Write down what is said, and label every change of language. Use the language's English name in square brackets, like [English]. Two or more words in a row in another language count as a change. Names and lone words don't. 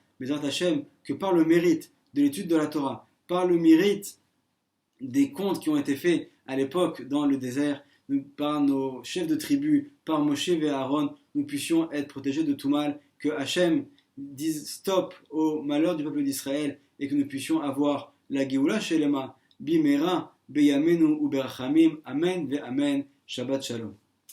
[Hebrew] בעזרת השם, [French] que par le mérite de l'étude de la Torah, par le mérite des contes qui ont été faits à l'époque dans le désert, par nos chefs de tribu, par Moshe et Aaron, nous puissions être protégés de tout mal, que Hachem dise stop au malheur du peuple d'Israël et que nous puissions avoir la [Hebrew] גאולה שלמה במהרה בימינו וברחמים אמן ואמן שבת שלום.